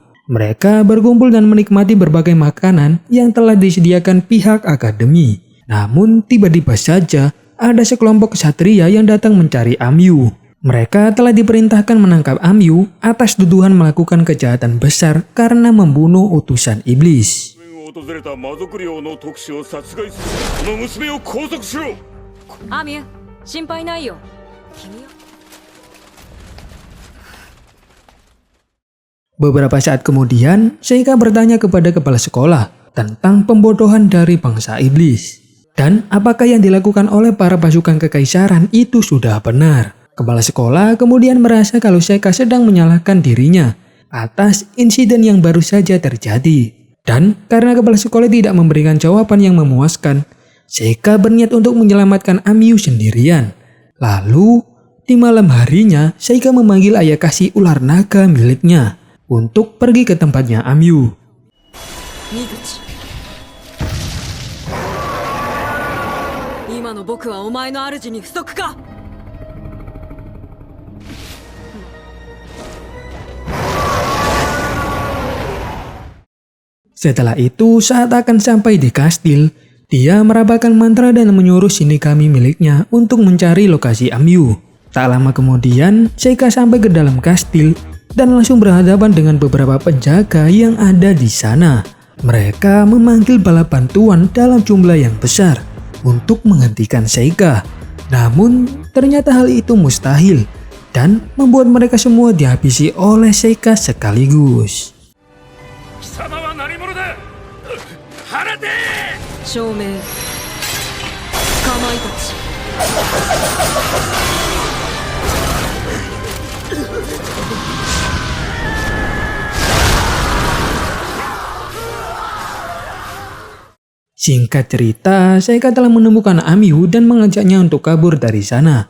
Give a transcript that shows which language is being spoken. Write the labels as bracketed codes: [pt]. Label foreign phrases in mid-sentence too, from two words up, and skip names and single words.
[id] Mereka berkumpul dan menikmati berbagai makanan yang telah disediakan pihak akademi. Namun tiba-tiba saja ada sekelompok ksatria yang datang mencari Amyu. Mereka telah diperintahkan menangkap Amyu atas tuduhan melakukan kejahatan besar karena membunuh utusan iblis. [ja] 訪れた魔族領の特使を殺害する。この娘を拘束しろ。アミュ、心配ないよ。君は [id] Beberapa saat kemudian, Seika bertanya kepada kepala sekolah tentang pembodohan dari bangsa iblis. Dan apakah yang dilakukan oleh para pasukan kekaisaran itu sudah benar. Kepala sekolah kemudian merasa kalau Seika sedang menyalahkan dirinya atas insiden yang baru saja terjadi. Dan karena kepala sekolah tidak memberikan jawaban yang memuaskan, Seika berniat untuk menyelamatkan Amyu sendirian. Lalu, di malam harinya, Seika memanggil Ayakashi ular naga miliknya untuk pergi ke tempatnya Amyu. Mizuchi. [ja] 今の僕はお前の主に不足か? [id] Setelah itu, saat akan sampai di kastil, dia merabakan mantra dan menyuruh Shinigami miliknya untuk mencari lokasi Amyu. Tak lama kemudian, Seika sampai ke dalam kastil dan langsung berhadapan dengan beberapa penjaga yang ada di sana. Mereka memanggil bala bantuan dalam jumlah yang besar untuk menghentikan Seika. Namun, ternyata hal itu mustahil dan membuat mereka semua dihabisi oleh Seika sekaligus. [ja] 貴様は何者だ。放て。証明。かまいたち。 [id] Singkat cerita, Seika telah menemukan Amyu dan mengajaknya untuk kabur dari sana.